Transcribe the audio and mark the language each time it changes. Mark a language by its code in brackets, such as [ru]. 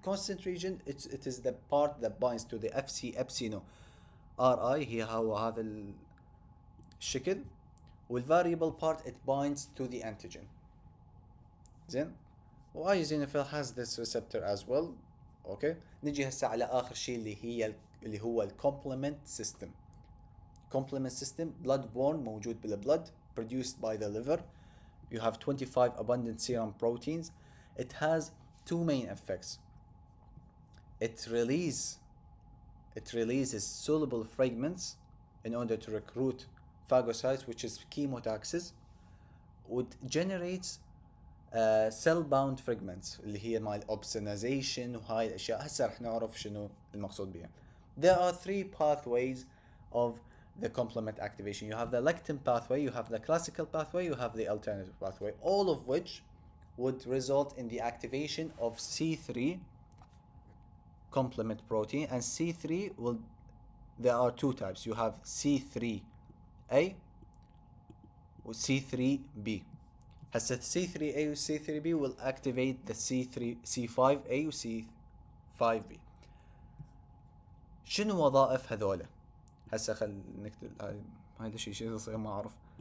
[en] Constant region, it is the part that binds to the FC epsilon RI. [ar] هو هذا الشكل. [en] والvariable part, it binds to the antigen. زين. وايزينوفيل has this receptor as well. Okay. [ar] نجي هسه على آخر شيء اللي هو complement system. [en] Complement system blood borne [ar] موجود بالبلد [en] produced by the liver. You have 25 abundant serum proteins. It has two main effects. It releases soluble fragments in order to recruit phagocytes, which is chemotaxis. It generates cell bound fragments [ar] اللي هي مال [en] opsonization [ar] وهاي الاشياء. هسه رح نعرف شنو المقصود بها. [en] There are three pathways of the complement activation. You have the lectin pathway, you have the classical pathway, you have the alternative pathway, all of which would result in the activation of C3 complement protein. And C3 will, there are two types. You have C3A or C3B. هسه C3A و C3B will activate the C5A و C5B. [ar] شنو وظائف هذولا؟ هسه خل نكتب هذا شيء يصير ما اعرف.